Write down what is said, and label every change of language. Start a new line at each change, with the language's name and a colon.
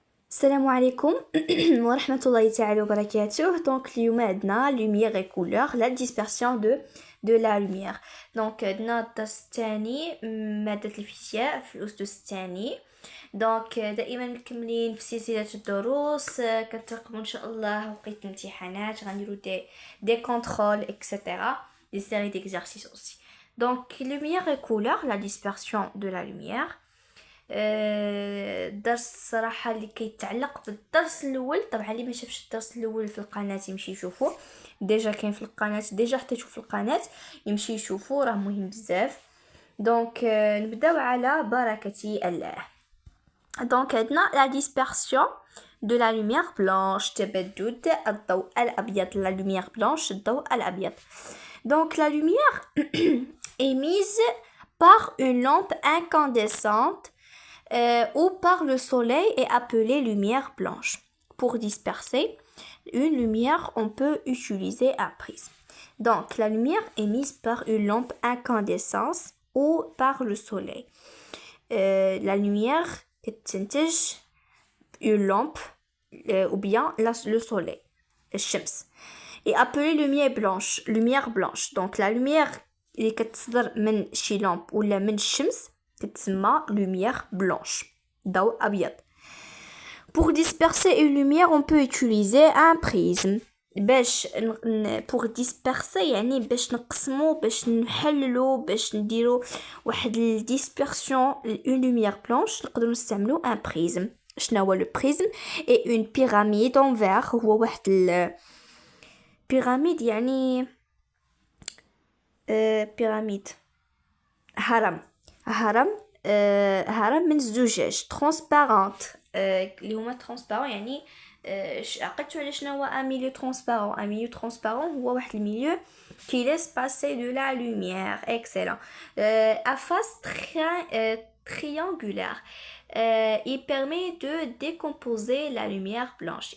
Arabic: السلام عليكم ورحمة الله تعالى وبركاته.
French: Donc
Arabic: اليوم عندنا
French: lumière et couleur, la dispersion de la lumière.
Arabic: Donc عندنا الدرس الثاني مادة الفيزياء في الأسس الثاني. دونك دائما مكملين في سلسلة الدروس. كنترقبوا ان شاء الله وقت الامتحانات غنديروا دي كونترول اكسيتيرا
French: des séries d'exercices aussi. Donc lumière et couleur, la dispersion de la lumière.
Arabic: الدرس الصراحة اللي كيتعلق بالدرس الاول، طبعا اللي ما شافش الدرس الاول في القناة يمشي يشوفوه، ديجا كاين في القناة، ديجا حتى يشوف في القناة يمشي يشوفوه، راه مهم بزاف. دونك نبداو على بركة الله.
French: دونك عندنا la dispersion de la lumière blanche،
Arabic: تبدد الضوء الأبيض،
French: la lumière blanche الضوء الأبيض. Donc la lumière émise par une lampe incandescente ou par le soleil est appelée lumière blanche. Pour disperser une lumière, on peut utiliser un prisme. Donc la lumière émise par une lampe incandescente ou par le soleil. La lumière تنتج une lampe ou bien le soleil, الشمس. Et appelée lumière blanche.
Arabic: Donc la lumière اللي كتصدر من شي لامب ولا من الشمس تتسمى
French: lumière blanche,
Arabic: ضوء أبيض.
French: Pour disperser une lumière, on peut utiliser un prisme.
Arabic: باش pour disperser يعني باش نقسمو، باش نحللو، باش نديرو واحد الديسبرسيون
French: une lumière blanche
Arabic: نقدروا نستعملو un prisme. شنو هو le prisme؟
French: et une pyramide en verre،
Arabic: هو واحد pyramide يعني pyramide هرم من الزجاج transparente اللي هما transparent يعني عقلتوا على شنو هو un milieu transparent.
French: Un milieu transparent
Arabic: هو واحد الميليو
French: qui laisse passer de la lumière. Excellent. À face triangulaire, il permet de décomposer la lumière blanche.